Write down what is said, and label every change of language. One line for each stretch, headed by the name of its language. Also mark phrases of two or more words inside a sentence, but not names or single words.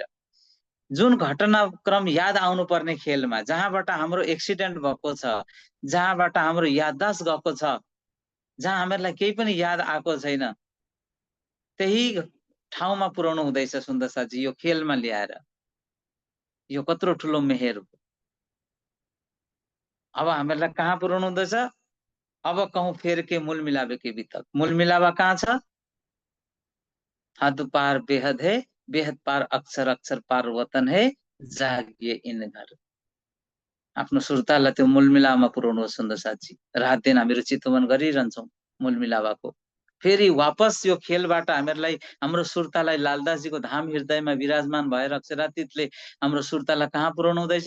Nepali: जुन घटनाक्रम याद आउनुपर्ने खेलमा, जहाँबाट हाम्रो एक्सिडेन्ट भएको छ, जहाँबाट हाम्रो याददाश्त गएको छ, जहाँ हामीहरूलाई केही पनि याद आएको छैन, त्यही ठाउँमा पुर्याउनु हुँदैछ सुन्दर साथजी यो खेलमा ल्याएर। यो कत्रो ठुलो मेहेर हो। अब हामीहरूलाई कहाँ पुर्याउनु हुँदैछ?
Hindi: अब कहूँ फेर के मूल मिलावे के बितक।
Nepali: मूल मिलावा कहाँ छ?
Hindi: हद पार बेहद है, बेहद पार अक्षर, अक्षर पार वतन है, जागिए इन घर।
Nepali: आफ्नो सुर्तालाई त्यो मूल मिलावामा पुर्याउनुहोस् सुन्दर साथजी। रात दिन हामीहरू चितवन गरिरहन्छौँ मूल मिलावाको। फेरि वापस यो खेलबाट हामीहरूलाई हाम्रो सुर्तालाई लालदासजीको धाम हृदयमा विराजमान भएर अक्षरातीतले हाम्रो सुर्तालाई कहाँ पुर्याउनु हुँदैछ?